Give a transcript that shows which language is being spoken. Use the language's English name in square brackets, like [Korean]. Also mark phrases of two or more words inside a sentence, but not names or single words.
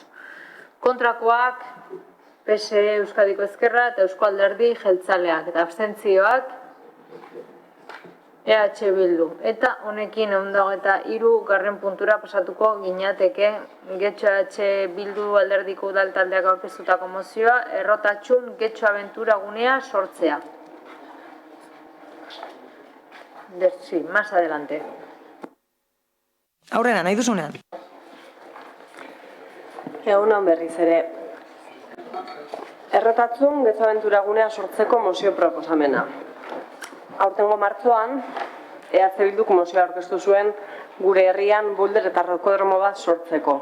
[Basque] Kontrakoak, PSE Euskadiko Ezkerra eta Eusko Alderdi Jeltzaleak eta abstentzioak EH Bildu. Eta honekin 123 puntura pasatuko ginateke Getxo EH Bildu Alderdiko Udal taldeak aurkeztutako mozioa errotatxun Getxo Abentura gunea sortzea. [Spanish] Sí, más adelante. [Basque] Aurrera, nahi duzunean. Egunon berriz ere. Errotatzun Getxo Abentura gunea sortzeko mozio proposamena. Aurtengo martzoan, EH Bilduk mozioa aurkeztu zuen gure herrian bulder eta rokodromo bat sortzeko.